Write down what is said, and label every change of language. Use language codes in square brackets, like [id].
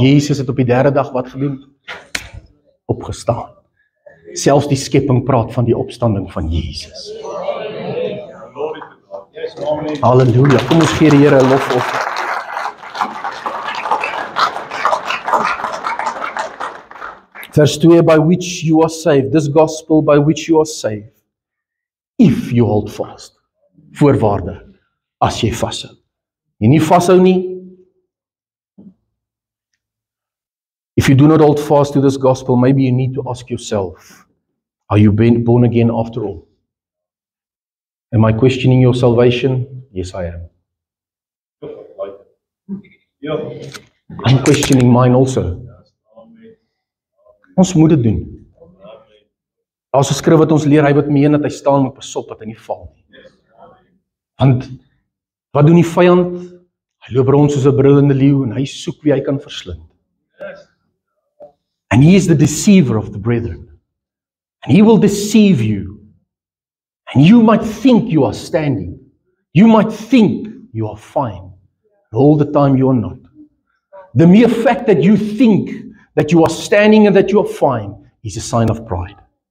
[af] Jesus het op die 3de dag wat gedoen? Opgestaan. Selfs die skepping praat van die opstanding van Jesus. Halleluja. Kom ons gee die Here 'n lofoffer. [en] Vers 2, by which you are saved. This gospel by which you are saved. If you hold fast. [af] Voorwaarde. As jy vashou. Jy nie vashou nie. [en] If you do not hold fast to this gospel, maybe you need to ask yourself, are you born again after all? Am I questioning your salvation? Yes, I am. I'm questioning mine also. [af] Ons moet dit doen. Daar's 'n skrif wat ons leer, hy wat meen dat hy staan moet pasop dat hy nie val nie. Want wat doen die vyand? Hy loop rond soos 'n brullende leeu en hy soek wie hy kan verslind. [en] And he is the deceiver of the brethren. And he will deceive you. And you might think you are standing. You might think you are fine. All the time you are not. The mere fact that you think that you are standing and that you are fine is a sign of pride.